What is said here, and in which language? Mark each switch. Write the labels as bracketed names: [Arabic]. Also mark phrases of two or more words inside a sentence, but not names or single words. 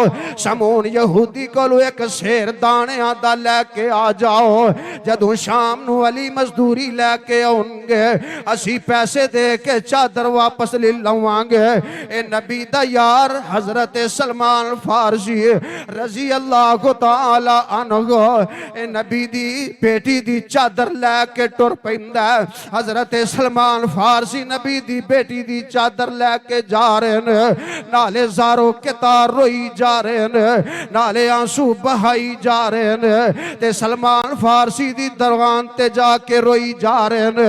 [Punjabi] سمعون یہودی کولوں اک سیر دانیاں دا لے کے آ جاؤ. جدوں شام نوں علی مزدوری لے کے آؤن گے اسیں پیسے دے کے چادر واپس لے لواں گے. اے نبی دا یار حضرت سلمان فارسی [Arabic] رضي الله تعالى عنه [Punjabi] اے نبی دی بیٹی دی چادر لے کے ٹر پیندا. حضرت سلمان فارسی نبی دی بیٹی دی چادر لے کے جا رہے نے. نالے زار و قطار روئی جا رہے نے، نالے آنسو بہائی جا رہے نے. تے سلمان فارسی دی درگان تے جا کے روئی جا رہے نے.